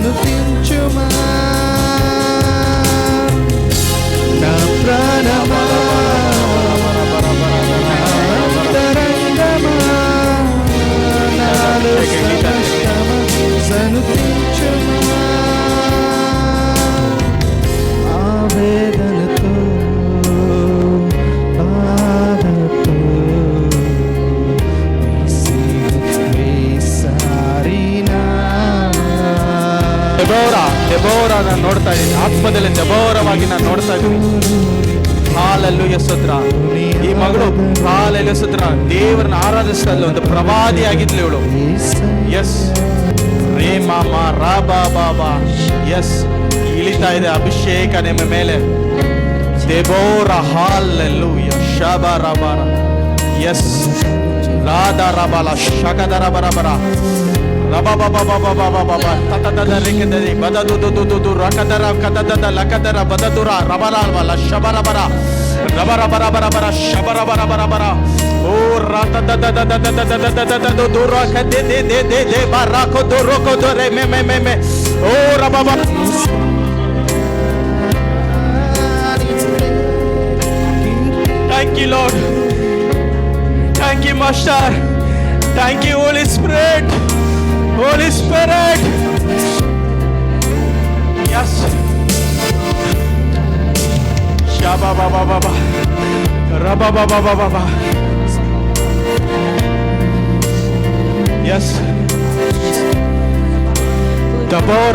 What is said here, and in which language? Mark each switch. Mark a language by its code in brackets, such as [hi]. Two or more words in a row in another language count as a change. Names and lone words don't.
[te] స్తుతించుమా నా ప్రాణమా అంతరంగమా నాలో సమస్తమా సనుతించుమా ఆవేదనతో బాధతో [kn] ದೆಬೋರ ನಾನು ನೋಡ್ತಾ ಇದ್ದೀನಿ, ಆತ್ಮದಲ್ಲಿ ದೆಬೋರವಾಗಿ ನಾನು ನೋಡ್ತಾ ಇದ್ದೀನಿ. ಹಾಲೆಲೂಯ ಸ್ತೋತ್ರ. ಈ ಮಗಳು ಹಾಲೆಲೂಯ ಸ್ತೋತ್ರ, ದೇವರನ್ನ ಆರಾಧಿಸ್ತಾ ಇದ್ಲು, ಒಂದು ಪ್ರವಾದಿ ಆಗಿದ್ಲು ಇವಳು. ಎಸ್ ರೇ ಮಾಮ ರಾ ಬಾಬಾ. ಎಸ್ ಇಳಿತಾ ಇದೆ ಅಭಿಷೇಕ ನಿಮ್ಮ ಮೇಲೆ. ದೆಬೋರ ಹಾಲೆಲೂಯ ಶಬರಬರ. ಎಸ್ ರಾಧಾ ರಬಲ ಶಕದರ ಬರಬರ ರಬಬಬಬಬಬಬಬ ತತದದ ರಿಕದರಿ ಬದದುದುದುದು ರಕದರ ಕದದದ ಲಕದರ ಬದದುರ ರಬರಬಲ ಶಬರಬರ ರಬರಬರಬರಬರ ಶಬರಬರಬರಬರ ಓ ರತದದದದದದದದದದದ ದುರ ಕದೆ ದೆ ದೆ ದೆ ದೆ ಬರಕೋ ದುರಕೋ ದುರೆ ಮೆ ಮೆ ಮೆ ಮೆ ಓ ರಬಬ. [en] Thank you, Lord. Thank you, Master. Thank you, Holy Spirit. Holy Spirit. Yes. Shaba baba baba. Raba baba baba baba. Yes. ದಬೋರ.